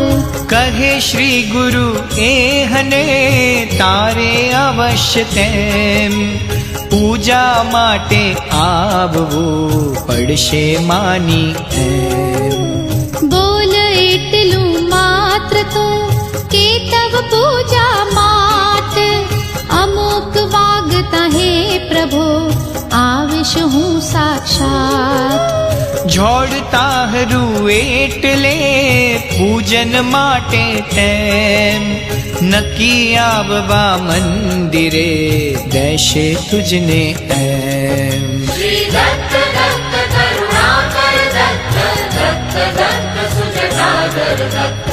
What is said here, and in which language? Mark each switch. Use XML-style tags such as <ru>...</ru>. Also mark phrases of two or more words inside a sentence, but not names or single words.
<gu>કહે શ્રી ગુરુ એહને તારે અવશ્ય તેમ, પૂજા માટે આવવું પડશે માની એમ। બોલ એટલું માત્ર તું કે તવ પૂજા માટ, અમુક વાગતા હૈ પ્રભો આવિશ હું સાક્ષાત। झोड़ता આવ્યું એટલે પૂજન માટે તેમ નક્કી આવવા મંદિરે દેશે તુજને એમ. શ્રી દત્ત દત્ત કરુણાકર દત્ત દત્ત દત્ત સુજનાગર દત્ત.</gu>